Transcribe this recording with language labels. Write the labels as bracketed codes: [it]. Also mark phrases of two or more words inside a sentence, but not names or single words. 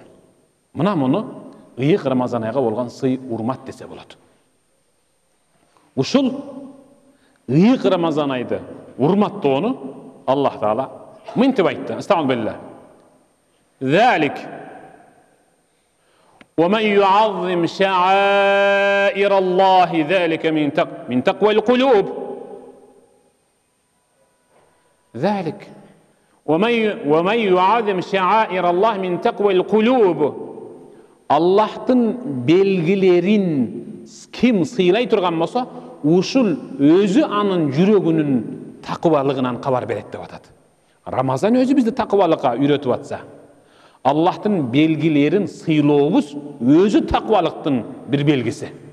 [ky] Мына муну ыйык Рамазан айга болгон сый урмат десе болот. Ушул ыйык Рамазан айды урматтоону Аллах Таала мынтип айтты. Астагфируллах. [ar] Залик ومن يعظم شعائر الله ذلك من تقوى القلوب. ذلك ومن يعظم شعائر الله من تقوى القلوب. [kk] Аллахтың белгілерін кім сыйлай тұрған болса, ушул өзі анын жүрегінің тақуалығынан хабар береді деп атады. Рамазан өзі бізді тақуалыққа үйретіп атса, Аллахтың белгілерін сыйлауымыз өзі тақуалықтың бір белгісі.